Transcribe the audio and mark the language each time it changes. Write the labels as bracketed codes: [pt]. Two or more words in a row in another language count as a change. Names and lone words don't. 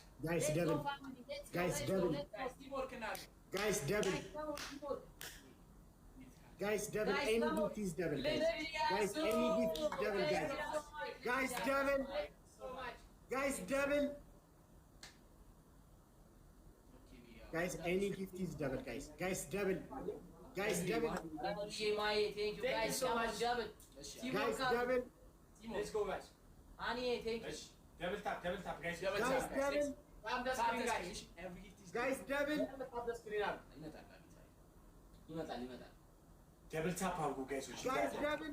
[en] double guys double guys double guys double any gift is double guys any gift is double guys double guys double guys any gift is double guys double guys double thank you guys so much double guys double let's go guys Ani thank you double tap guys guys double guys double [am] ይመጣል [en] double tap [am] አድርጉ ጋይሶች [en] guys double